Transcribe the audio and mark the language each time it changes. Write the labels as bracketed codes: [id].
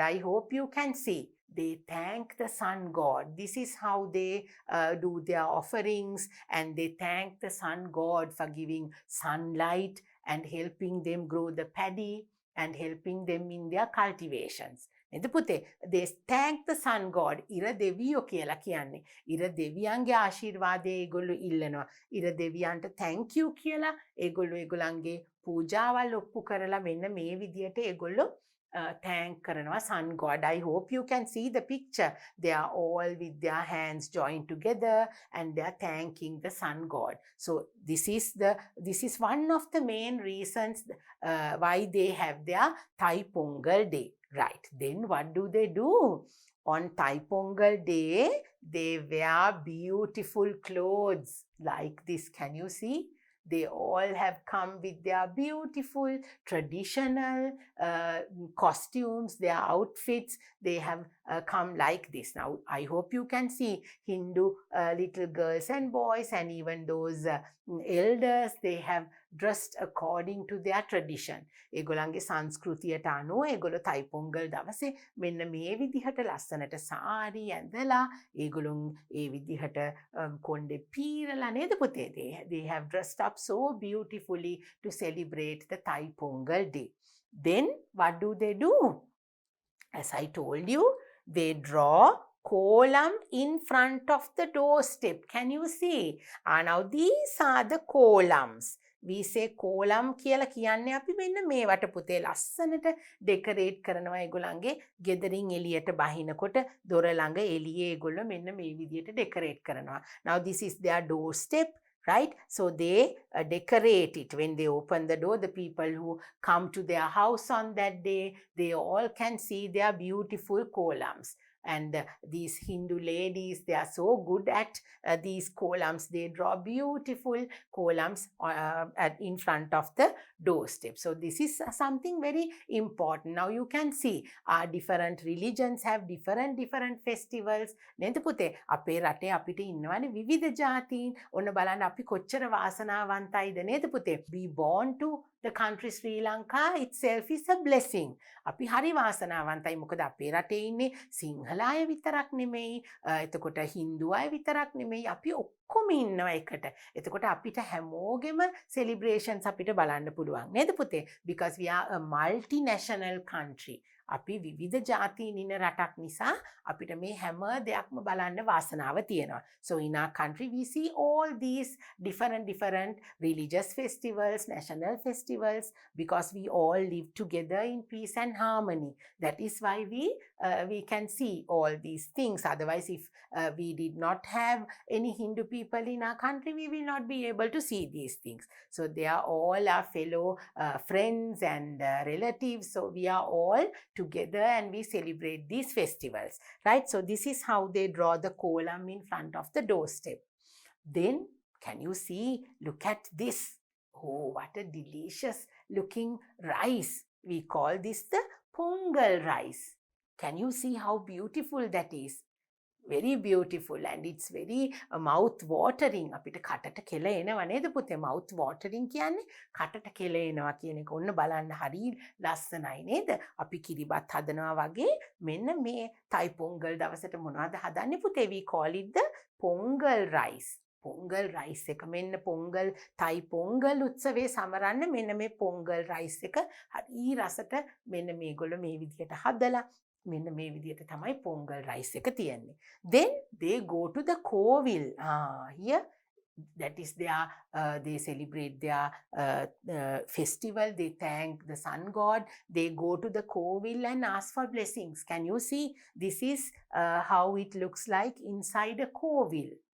[en] I hope you can see. They thank the sun god. This is how they do their offerings, and they thank the sun god for giving sunlight and helping them grow the paddy and helping them in their cultivations. [si] නේද පුතේ? [en] They thank the sun god. [si] ඉර දෙවියෝ කියලා කියන්නේ. ඉර දෙවියන්ගේ ආශිර්වාදය ඒගොල්ලෝ ඉල්ලනවා. ඉර දෙවියන්ට thank you කියලා ඒගොල්ලෝ ඒගොල්ලන්ගේ පූජාවල් ඔප්පු කරලා මෙන්න මේ විදියට ඒගොල්ලෝ thank කරනවා sun god. [en] I hope you can see the picture. They are all with their hands joined together and they are thanking the sun god. So this is one of the main reasons why they have their Thai Pongal day. Right. Then what do they do? On Thai Pongal day, they wear beautiful clothes like this. Can you see? They all have come with their beautiful traditional costumes, their outfits. They have come like this. Now, I hope you can see Hindu little girls and boys and even those elders, they have dressed according to their tradition. [si] ඒගොල්ලන්ගේ සංස්කෘතියට අනුව ඒගොල්ලෝ Thai Pongal දවසේ මෙන්න මේ විදිහට ලස්සනට සාරි ඇඳලා ඒගොල්ලොන් ඒ විදිහට කොණ්ඩේ පීරලා නේද පුතේ? [en] They have dressed up so beautifully to celebrate the Thai Pongal day. Then what do they do? As I told you, they draw column in front of the doorstep. Can you see? Now these are the columns. We say column [si] කියලා කියන්නේ අපි මෙන්න මේවට පුතේ ලස්සනට decorate කරනවා ඒගොල්ලන්ගේ ගෙදරින් එළියට බහිනකොට දොර ළඟ එළියේ ඒගොල්ලෝ මෙන්න මේ විදියට ඩෙකරේට් කරනවා. [en] Now this is their doorstep. Right? So they decorate it. When they open the door, the people who come to their house on that day, they all can see their beautiful columns. And these Hindu ladies, they are so good at these columns. They draw beautiful columns in front of the doorstep. So this is something very important. Now you can see our different religions have different festivals. [si] නේද පුතේ? අපේ රටේ අපිට ඉන්නවනේ විවිධ ජාතීන්. ඔන්න බලන්න අපි කොච්චර වාසනාවන්තයිද නේද පුතේ? [en] We born to the country Sri Lanka itself is a blessing. [si] අපි හරි වාසනාවන්තයි. මොකද අපේ රටේ ඉන්නේ සිංහල අය විතරක් නෙමෙයි. එතකොට හින්දු අය විතරක් නෙමෙයි. අපි ඔක්කොම ඉන්නවා එකට. එතකොට අපිට හැමෝගෙම celebrations අපිට බලන්න පුළුවන්. නේද පුතේ? [en] Because we are a multinational country. [si] අපි විවිධ ජාතීන් ඉන්න රටක් නිසා අපිට මේ හැම දෙයක්ම බලන්න වාසනාව තියෙනවා. [en] So in our country we see all these different religious festivals, national festivals, because we all live together in peace and harmony. That is why we can see all these things. Otherwise, if we did not have any Hindu people in our country, we will not be able to see these things. So they are all our fellow friends and relatives. So we are all together and we celebrate these festivals, right? So this is how they draw the column in front of the doorstep. Then can you see, look at this. Oh, what a delicious looking rice. We call this the Pongal rice. Can you see how beautiful that is? Very beautiful, and it's very mouth watering. [si] අපිට කටට කෙල එනවා නේද පුතේ? mouth watering කියන්නේ කටට කෙල එනවා කියන එක. ඔන්න බලන්න හරි ලස්සනයි නේද? අපි කිරිබත් හදනවා වගේ මෙන්න මේ Thai Pongal දවසට මොනවද හදන්නේ පුතේ? [en] We call it the Pongal rice. [si] Pongal rice එක මෙන්න Pongal Thai Pongal උත්සවයේ සමරන්න මෙන්න මේ Pongal rice එක හරි රසට මෙන්න මේගොල්ලෝ මේ විදියට හදලා මෙන්න මේ විදියට තමයි Pongal rice එක තියෙන්නේ. [en] Then they go to the kovil. Here that is their they celebrate their festival. They thank the sun god. They go to the kovil and ask for blessings. Can you see? This is how it looks like inside a kovil.